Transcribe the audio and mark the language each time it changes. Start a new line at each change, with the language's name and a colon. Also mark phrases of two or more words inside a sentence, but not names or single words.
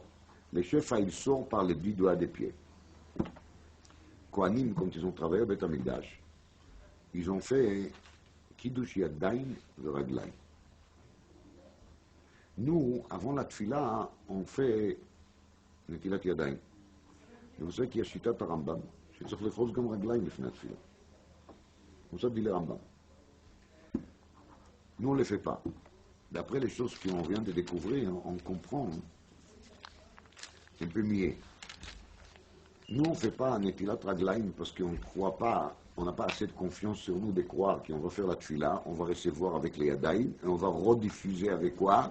French: Le shefa, il sort par les 10 doigts des pieds. Kohanim, quand ils ont travaillé au Beth Amikdash, ils ont fait
Hebrew: קידוש ידיים ורגליים.
French: Nous, avant la Tfila, on fait
Hebrew: נטילת ידיים.
French: Et vous savez qu'il y a
Hebrew: שיטת רמב"ם, שצריך לפרוס גם רגליים לפני התפילה.
French: comme ça dit le Rambam. Nous, on ne le fait pas. D'après les choses qu'on vient de découvrir, on comprend. C'est un peu mieux. Nous, on ne fait pas un
Hebrew: נטילת רגליים
French: parce qu'on ne croit pas, on n'a pas assez de confiance sur nous de croire qu'on va faire la tfila, on va recevoir avec les Yadaïm et on va rediffuser avec quoi?